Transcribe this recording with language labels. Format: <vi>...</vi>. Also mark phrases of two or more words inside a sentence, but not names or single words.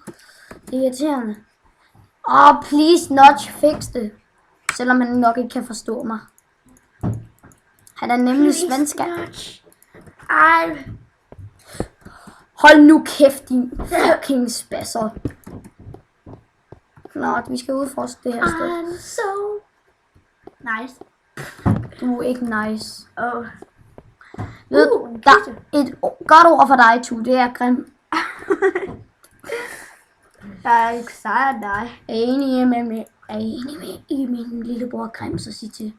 <da>Det er irriterende. Please notch, fix det. Selvom han nok ikke kan forstå mig. Han er nemlig svensker. Ej. Hold nu kæft, din fucking spasser. Nå, vi skal udforske det her sted.</da> <en>I'm so nice.</en> <da>Du er ikke nice. Oh. Ved du, der er et godt ord for dig, Tue. Det er grim. Jeg er ikke sejr af dig. Er enig med min lillebror Grim, så sig til.</da>